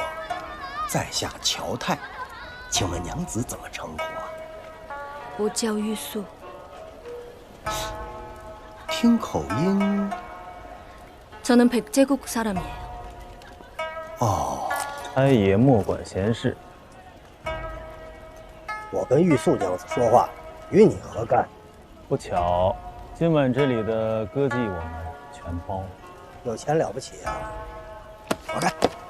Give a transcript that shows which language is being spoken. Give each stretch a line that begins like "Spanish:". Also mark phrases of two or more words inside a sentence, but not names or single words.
Chinese: 在下乔泰，请问娘子怎么称呼啊？我叫玉素。听口音，
Korean: 저는 백제국 사람이에요.
Chinese: 哦，开爷莫管闲事。我跟玉素娘子说话，与你何干？不巧，今晚这里的歌妓我们全包。有钱了不起啊！我干。